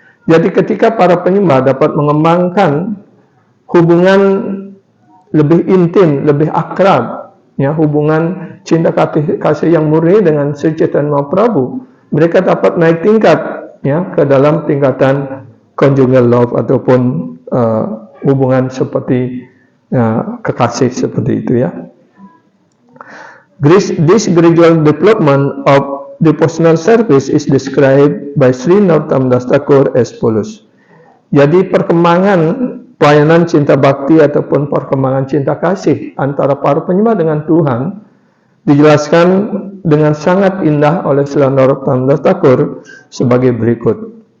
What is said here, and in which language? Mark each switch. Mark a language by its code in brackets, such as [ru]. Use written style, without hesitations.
[id] Jadi ketika para penyembah dapat mengembangkan hubungan lebih intim, lebih akrab, ya, hubungan cinta kasih yang murni dengan Sri Chaitanya Mahaprabhu, mereka dapat naik tingkat, ya, ke dalam tingkatan conjugal love ataupun hubungan seperti kekasih seperti itu, ya. [en] This gradual development of devotional service is described by Sri Narottam Das Thakur as follows. [id] Jadi perkembangan pelayanan cinta bakti ataupun perkembangan cinta kasih antara para penyembah dengan Tuhan dijelaskan dengan sangat indah oleh Sri Narottam Das Thakur sebagai berikut.